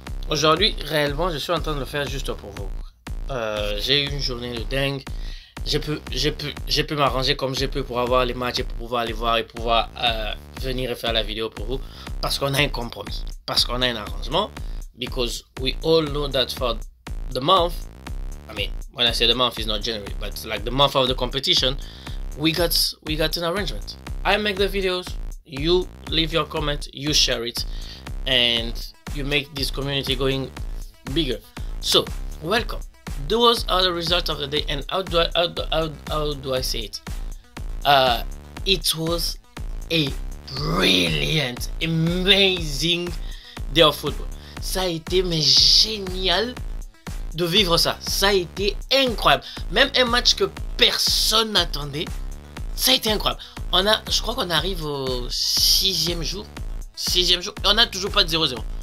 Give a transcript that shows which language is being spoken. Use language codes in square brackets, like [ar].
[fr] Aujourd'hui, réellement, je suis en train de le faire juste pour vous. J'ai eu une journée de dingue. Je peux m'arranger comme je peux pour avoir les matchs et pour pouvoir les voir et pouvoir venir et faire la vidéo pour vous. Parce qu'on a un compromis. Parce qu'on a un arrangement. [en] Because we all know that for the month, I mean, when I say the month, it's not January, but like the month of the competition, we got an arrangement. I make the videos, you leave your comment, you share it, and you make this community going bigger. So, welcome. Those are the results of the day, and how do I say it? It was a brilliant, amazing day of football. [fr] Ça a été mais génial de vivre ça. Ça a été incroyable. Même un match que personne n'attendait, ça a été incroyable. Je crois qu'on arrive au sixième jour. Et on n'a toujours pas de 0-0.